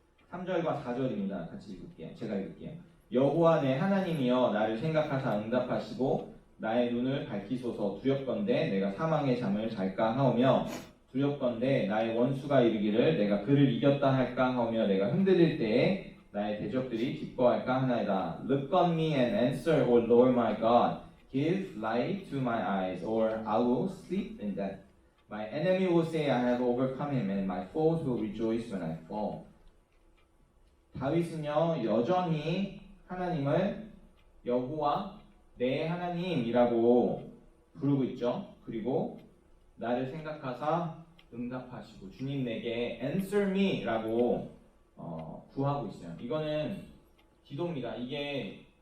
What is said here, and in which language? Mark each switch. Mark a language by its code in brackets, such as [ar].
[ko] 3절과 4절입니다. 같이 읽을게요. 제가 읽을게요. 여호와 내 하나님이여 나를 생각하사 응답하시고 나의 눈을 밝히소서. 두렵건대 내가 사망의 잠을 잘까 하오며 두렵건대 나의 원수가 이르기를 내가 그를 이겼다 할까 하오며 내가 흔들릴 때에 나의 대적들이 기뻐할까 하나이다. [en] Look on me and answer, O Lord my God. Give light to my eyes, or I will sleep in death. My enemy will say I have overcome him, and my foes will rejoice when I fall. [ko] 다윗은요 여전히 하나님을 여호와 내 하나님이라고 부르고 있죠. 그리고 나를 생각하사 응답하시고 주님 내게 [en] answer me [ko] 라고 구하고 있어요. 이거는 기도입니다. 이게